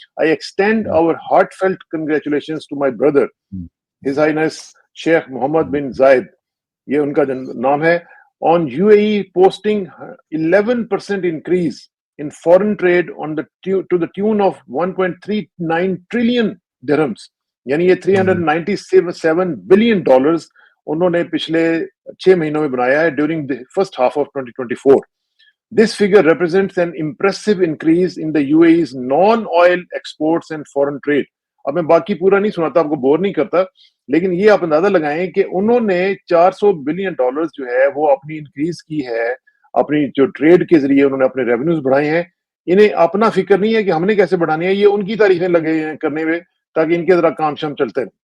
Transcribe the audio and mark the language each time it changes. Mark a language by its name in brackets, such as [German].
[English] I extend our heartfelt congratulations to my brother his highness Sheikh Mohammed bin Zayed, [Hindi] ये उनका नाम है, [English] on UAE posting 11% increase in foreign trade on to the tune of 1.39 trillion dirhams, [Hindi] यानी ये 397 billion dollars उन्होंने पिछले 6 महीनों में बनाया है [English] during the first half of 2024. This figure represents an impressive increase in the UAE's non-oil exports and foreign trade. [Hindi] अब मैं बाकी पूरा नहीं सुनाता, आपको बोर नहीं करता, लेकिन ये आप अंदाजा लगाएं कि उन्होंने 400 बिलियन डॉलर्स जो है वो अपनी इंक्रीज की है, अपनी जो ट्रेड के जरिए उन्होंने अपने रेवेन्यूज बढ़ाए हैं। इन्हें अपना फिक्र नहीं है कि हमने कैसे बढ़ानी है, ये उनकी तारीफें लगे हैं करने में ताकि इनके जरा काम शाम चलते हैं।